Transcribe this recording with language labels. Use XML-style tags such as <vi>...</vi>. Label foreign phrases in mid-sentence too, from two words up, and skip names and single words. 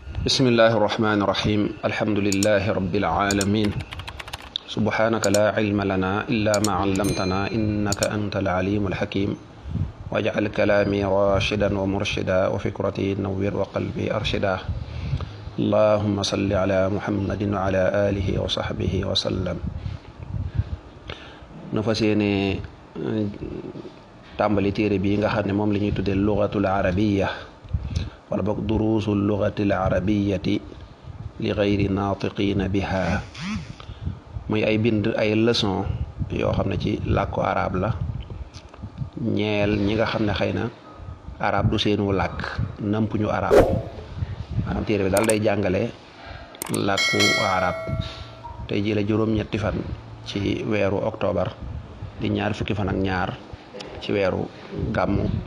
<ar>بسم الله الرحمن الرحيم الحمد لله رب العالمين سبحانك لا علم لنا إلا ما علمتنا إنك أنت العليم الحكيم واجعل كلامي راشدا ومرشدا وفكرتي نوّر وقلبي أرشدا اللهم صل على محمد وعلى آله وصحبه وسلم</ar> <wo>نفسيني tàmbali téere bii nga xam ne moom la ñuy tuddee</wo> <ar>اللغة العربية</ar> <wo>wala boog</wo> <ar>دروس اللغة العربية لغير الناطقين بها</ar> <wo>muy ay bind ay leçon yoo xam ne ci làkku arab la ñeel ñi nga xam ne xëy na arab du seenu làkk nampuñu arab maanaam téere bi daal day jàngale làkku arab tey ji la juróom-ñetti fan ci weeru octobre di ñaar fukki fan ak ñaar ci weeru gàmmu</wo>